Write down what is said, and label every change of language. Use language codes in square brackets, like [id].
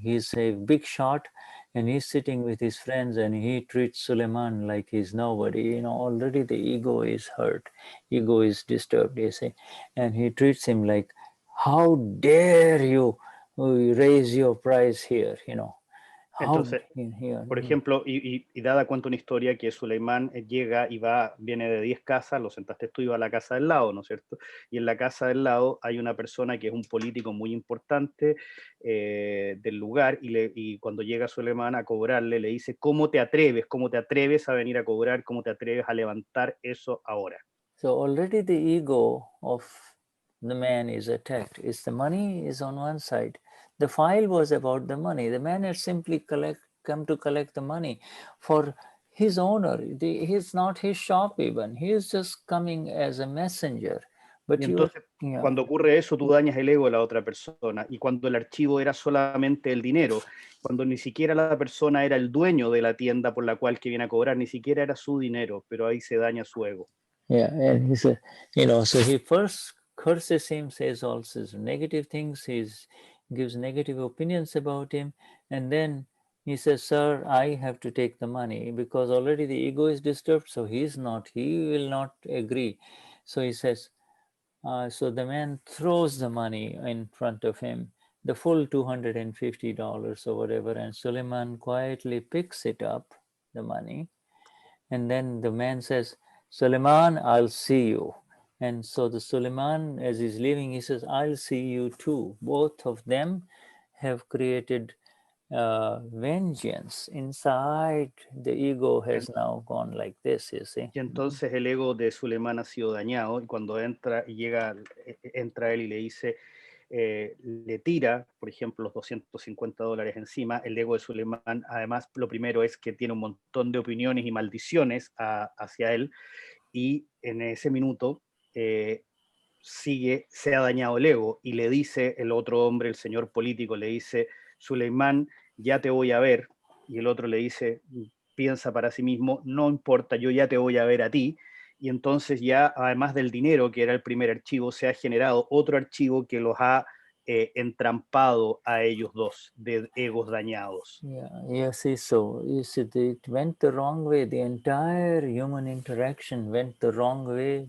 [en] He's a big shot, and he's sitting with his friends, and he treats Suleiman like he's nobody. Already the ego is hurt, ego is disturbed, you see, and he treats him like, how dare you raise your price here, [es] Entonces, por [en] here. [es] ejemplo, y dada cuenta una historia que Suleimán llega y viene de 10 casas, lo sentaste tú y va a la casa del lado, ¿no es cierto? Y en la casa del lado hay una persona que es un político muy importante del lugar y cuando llega Suleimán a cobrarle, le dice, ¿cómo te atreves? ¿Cómo te atreves a venir a cobrar? ¿Cómo te atreves a levantar eso ahora? [en] So already the ego of the man is attacked. The money is on one side. The file was about the money. The man had simply come to collect the money for his owner. He's not his shop even. He is just coming as a messenger. But [es] y entonces, cuando ocurre eso, tú dañas el ego de la otra persona. Y cuando el archivo era solamente el dinero, cuando ni siquiera la persona era el dueño de la tienda por la cual que viene a cobrar, ni siquiera era su dinero, pero ahí se daña su ego. [en] Yeah, and he said, so he first curses him, says all sorts of negative things, gives negative opinions about him, and then he says, sir, I have to take the money because already the ego is disturbed, so he will not agree. So he says, so the man throws the money in front of him, the full $250 or whatever, and Suleiman quietly picks it up, the money, and then the man says, Suleiman, I'll see you. And so the Suleiman, as he's leaving, he says, I'll see you too. Both of them have created vengeance inside. The ego has now gone like this, you see. [es] Y entonces el ego de Suleimán ha sido dañado y cuando entra él y le dice, le tira, por ejemplo, los $250 encima, el ego de Suleimán, además, lo primero es que tiene un montón de opiniones y maldiciones hacia él, y en ese minuto se ha dañado el ego, y le dice el otro hombre, el señor político, le dice, Suleimán, ya te voy a ver, y el otro le dice, piensa para sí mismo, no importa, yo ya te voy a ver a ti, y entonces ya, además del dinero, que era el primer archivo, se ha generado otro archivo que los ha entrampado a ellos dos, de egos dañados. [en] Yes, so you see, it went the wrong way. The entire human interaction went the wrong way.